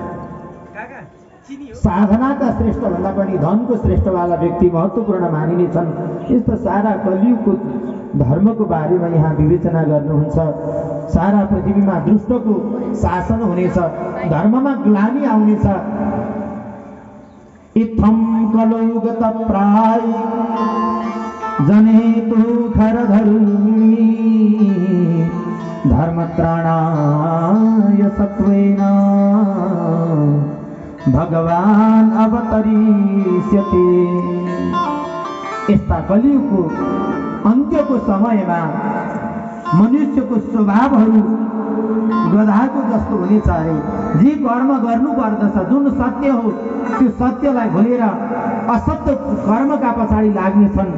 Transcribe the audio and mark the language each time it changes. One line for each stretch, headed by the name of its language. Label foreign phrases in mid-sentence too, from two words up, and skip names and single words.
Nepali: साधनाका श्रेष्ठ भन्दा पनि धनको श्रेष्ठवाला व्यक्ति महत्त्वपूर्ण मानिनेछन्। यस्तो सारा कलियुगको धर्मको बारेमा यहाँ विवेचना गर्नुहुन्छ। सारा पृथ्वीमा दुष्टको शासन हुनेछ, धर्ममा ग्लानि आउनेछ।
Sanskrit: इत्थं कलौगत प्राय जनेतु खरधरुणि धर्मत्राणाय सत्वेन भगवान अवतरिष्यति।
Nepali: यस्ता कलियुगको अन्त्यको समयमा मनुष्यको स्वभावहरू गधाको जस्तो हुनेछ अरे। जे कर्म गर्नुपर्दछ, जुन सत्य हो त्यो सत्यलाई भुलेर असत्य कर्मका पछाडि लाग्नेछन्।